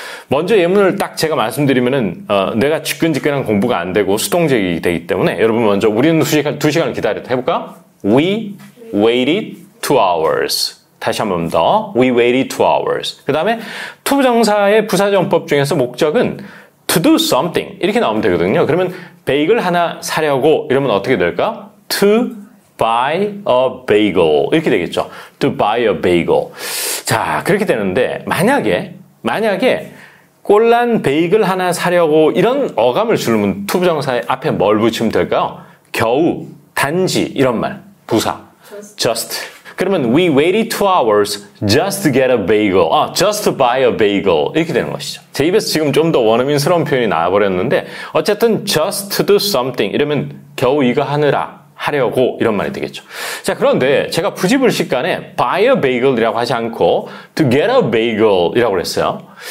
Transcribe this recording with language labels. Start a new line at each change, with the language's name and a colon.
Korean: 먼저 예문을 딱 제가 말씀드리면은 내가 지끈지끈한 공부가 안 되고 수동적이 되기 때문에 여러분 먼저 우리는 2시간을 기다렸다 해볼까?
English: We waited 2 hours.
Korean: 다시 한 번 더.
English: We waited 2 hours.
Korean: 그 다음에 투부정사의 부사적 용법 중에서 목적은
English: to do something
Korean: 이렇게 나오면 되거든요. 그러면 베이글 하나 사려고 이러면 어떻게 될까?
English: To buy a bagel
Korean: 이렇게 되겠죠.
English: To buy a bagel.
Korean: 자, 그렇게 되는데 만약에 꼴란 베이글 하나 사려고 이런 어감을 주면 투부정사의 앞에 뭘 붙이면 될까요? 겨우, 단지 이런 말. 부사. just.
English: 그러면 we waited 2 hours just to get a bagel. just to buy a bagel.
Korean: 이렇게 되는 것이죠. 제 입에서 지금 좀 더 원어민스러운 표현이 나와버렸는데 어쨌든
English: just to do something
Korean: 이러면 겨우 이거 하려고 이런 말이 되겠죠. 자, 그런데 제가 부지불식간에
English: buy a bagel
Korean: 이라고 하지 않고
English: to get a bagel
Korean: 이라고 그랬어요.